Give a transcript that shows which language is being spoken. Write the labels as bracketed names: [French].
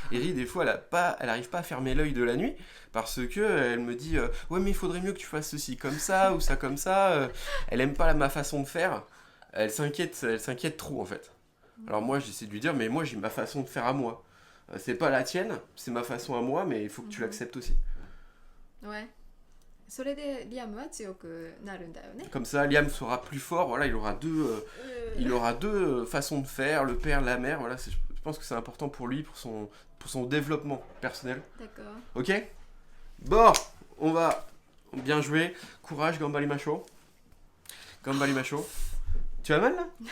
[French] Eri des fois elle arrive pas à fermer l'œil de la nuit parce que elle me dit ouais mais il faudrait mieux que tu fasses ceci comme ça ou ça comme ça. Elle aime pas ma façon de faire, elle s'inquiète trop en fait. Alors moi j'essaie de lui dire mais moi j'ai ma façon de faire à moi, c'est pas la tienne, c'est ma façon à moi, mais il faut que tu l'acceptes aussi. Ouais. [Japanese] それでリアムは強くなるんだよね。 [French] Comme ça, Liam sera plus fort. Voilà, il aura deux façons de faire, le père, la mère. Voilà, je pense que c'est important pour lui, pour son développement personnel. D'accord. Ok. Bon, on va bien jouer. Courage, [Japanese] Gambarimacho. Gambarimacho. [French] Tu as mal là?